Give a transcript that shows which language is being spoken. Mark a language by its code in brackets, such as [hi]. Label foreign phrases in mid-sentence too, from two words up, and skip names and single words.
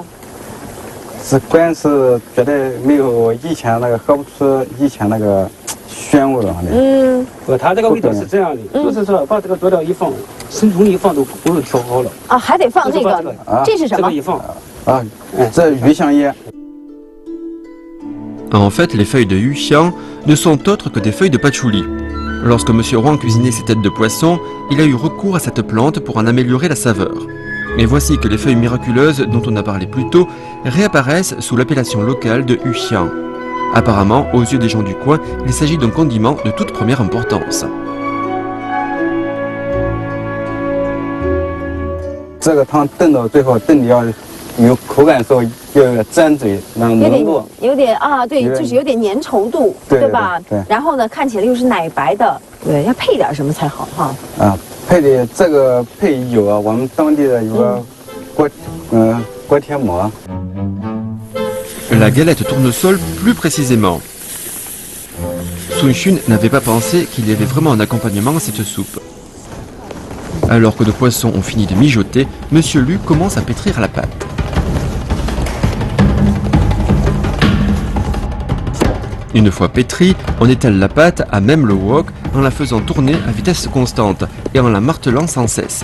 [zh] 是关键是觉得没有以前那个喝不出以前那个鲜味了。它这个味道是这样的，就是说把这个佐料一放，生抽一放都不是调好了。啊，还得放这个，这是什么？这个一放啊，这鱼香叶。 [fr] En fait, les feuilles de yuxiang ne sont autres que des feuilles de patchouli. Lorsque M. Huang cuisinait ses têtes de poisson, il a eu recours à cette plante pour en améliorer la saveur. Mais voici que les feuilles miraculeuses dont on a parlé plus tôt réapparaissent sous l'appellation locale de yuxiang. Apparemment, aux yeux des gens du coin, il s'agit d'un condiment de toute première importance. [zh] 这个汤炖到最后，炖的要有口感时候要沾嘴，然后浓度有点啊，对，就是有点粘稠度，对吧？对。然后呢，看起来又是奶白的，对，要配点什么才好哈？啊，配的这个配有啊，我们当地的有个锅贴馍。 [fr] La galette tournesol plus précisément. Sun Xun n'avait pas pensé qu'il y avait vraiment un accompagnement à cette soupe. Alors que nos poissons ont fini de mijoter, Monsieur Lu commence à pétrir la pâte. Une fois pétrie, on étale la pâte à même le wok en la faisant tourner à vitesse constante et en la martelant sans cesse.